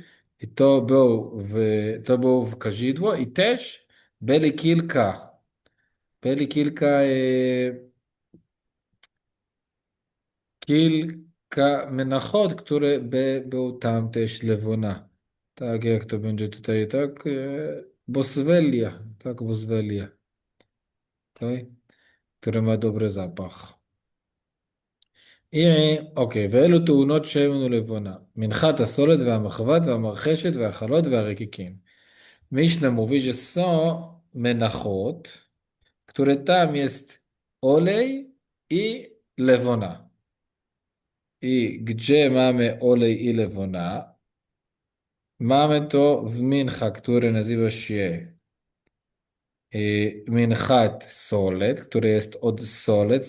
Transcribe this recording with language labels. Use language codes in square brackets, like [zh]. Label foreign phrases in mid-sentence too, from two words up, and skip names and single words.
[pl] I to był w kadzidło i też byli kilka menachot, które był tam też lewona. Tak jak to będzie tutaj, tak? Boswellia, tak, Boswellia, okay? Które ma dobry zapach. [he] אוקיי, ואלו תאונות שמן ולבונה, מנחת הסולת והמחבת והמרחשת והחלות והרקיקים. [pl] Mishnah mówi, że są menachot, które tam jest olej i lewona. I gdzie mamy olej i lewona? Mamy to w mincha, który nazywa się minchat solet, który jest od solet.